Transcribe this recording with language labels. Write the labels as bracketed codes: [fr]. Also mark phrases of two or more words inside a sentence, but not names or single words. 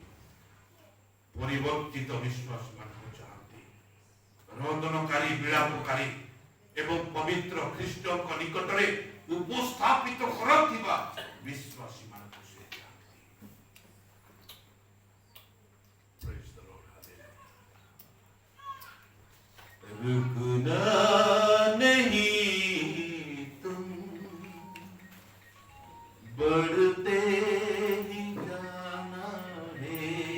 [or] ପରିବର୍ତ୍ତିତ ବିଶ୍ୱାସୀମାନଙ୍କୁ ଚାହାନ୍ତି। ରୋଦନକାରୀ, ବିଳାପକାରୀ ଏବଂ ପବିତ୍ର ଖ୍ରୀଷ୍ଟଙ୍କ ନିକଟରେ ଉପସ୍ଥାପିତ କରୁଥିବା ବିଶ୍ୱାସୀମାନଙ୍କୁ ସେ ଚାହାନ୍ତି। [en] Praise the Lord. [hi] रुकना नहीं तुम, बढ़ते ही जाना है।